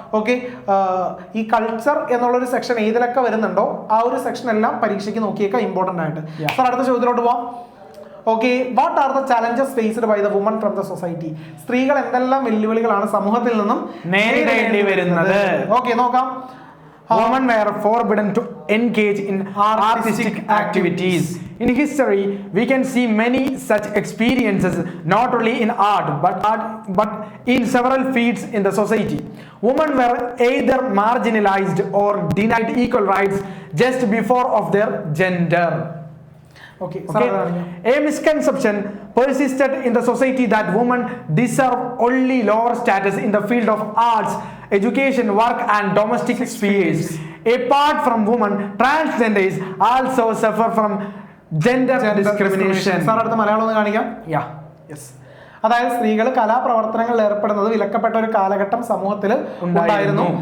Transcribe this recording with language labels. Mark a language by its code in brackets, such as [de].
[ml] Okay, ഈ culture എന്നുള്ളൊരു section ഏതിലൊക്കെ വരുന്നുണ്ടോ ആ ഒരു സെക്ഷൻ എല്ലാം പരീക്ഷയ്ക്ക് നോക്കിയേക്കാം, ഇമ്പോർട്ടൻ്റ് ആയിട്ട്. സാർ, അടുത്ത ചോദ്യത്തിലോട്ട് പോവാം. [en] Okay, what are the challenges faced by the woman from the society? [ml] സ്ത്രീകൾ എന്തെല്ലാം വെല്ലുവിളികളാണ് സമൂഹത്തിൽ നിന്നും നേരിടേണ്ടി വരുന്നത്? ഓക്കെ, നോക്കാം. [en] Women were forbidden to engage in artistic activities. In history, we can see many such experiences, not only in art, but in several fields in the society. Women were either marginalized or denied equal rights just before of their gender. Okay. A misconception persisted in the society that women deserve only lower status in the field of arts, education, work and domestic spheres. Apart from women, transgenders also suffer from gender discrimination. [ml] Sir, അടുത്ത മലയാളം ഒന്ന് കാണിക്കാം. [en] Yeah. Yes. [ml] അതായത് സ്ത്രീകൾ കലാപ്രവർത്തനങ്ങളിൽ ഏർപ്പെടുന്നത് വിലക്കപ്പെട്ട ഒരു കാലഘട്ടം സമൂഹത്തിൽ ഉണ്ടായിരുന്നു.